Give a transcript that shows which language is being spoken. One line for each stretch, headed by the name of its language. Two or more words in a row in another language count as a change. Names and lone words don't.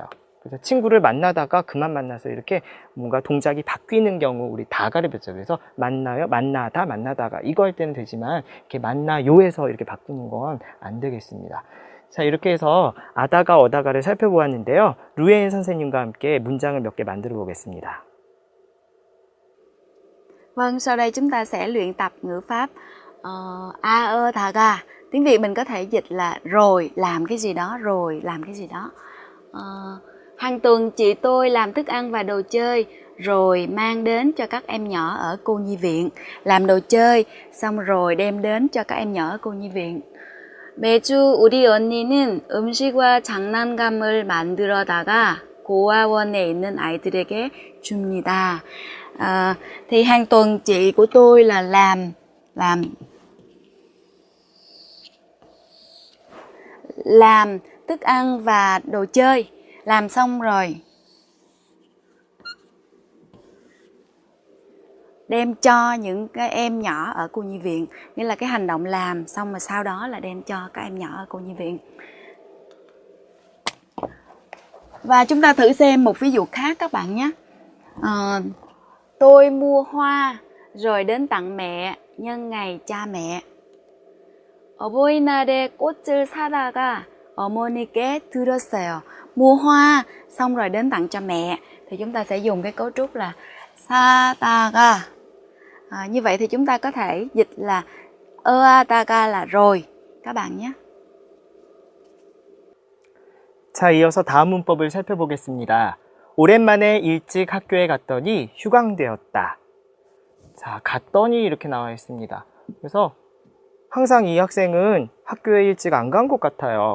Korean: 그래서 친구를 만나다가 그만 만나서 이렇게 뭔가 동작이 바뀌는 경우 우리 다가를 배웠죠. 그래서 만나요, 만나다, 만나다가 이거 할 때는 되지만 이렇게 만나요에서 이렇게 바꾸는 건 안 되겠습니다. 자, 이렇게 해서 아다가 어다가를 살펴보았는데요. 루에인 선생님과 함께 문장을 몇 개 만들어 보겠습니다.
Vietnamese: Vâng, sau đây chúng ta sẽ luyện tập ngữ pháp a ơ thà ga. Tiếng Việt mình có thể dịch là rồi làm cái gì đó, rồi làm cái gì đó. Hàng tuần chị tôi làm thức ăn và đồ chơi rồi mang đến cho các em nhỏ ở cô nhi viện. Làm đồ chơi xong rồi đem đến cho các em nhỏ ở cô nhi viện.
Korean: 매주 우리 언니는 음식과 장난감을 만들어다가 고아원에 있는 아이들에게 줍니다.
Vietnamese: Thì hàng tuần chị của tôi là làm thức ăn và đồ chơi, làm xong rồi đem cho những cái em nhỏ ở cô nhi viện, nghĩa là cái hành động làm xong rồi sau đó là đem cho các em nhỏ ở cô nhi viện. Và chúng ta thử xem một ví dụ khác các bạn nhé. Tôi mua hoa rồi đến tặng mẹ nhân ngày cha mẹ.
Korean: 어버이날에 꽃을 사다가 어머니께 드렸어요.
Vietnamese: Mua hoa xong rồi đến tặng cho mẹ thì chúng ta sẽ dùng cái cấu trúc là 사다가. Như vậy thì chúng ta có thể dịch là 어하다가 là rồi các bạn nhé.
Korean: 자, 이어서 다음 문법을 살펴보겠습니다. 오랜만에 일찍 학교에 갔더니 휴강되었다. 자, 갔더니 이렇게 나와 있습니다. 그래서 항상 이 학생은 학교에 일찍 안 간 것 같아요.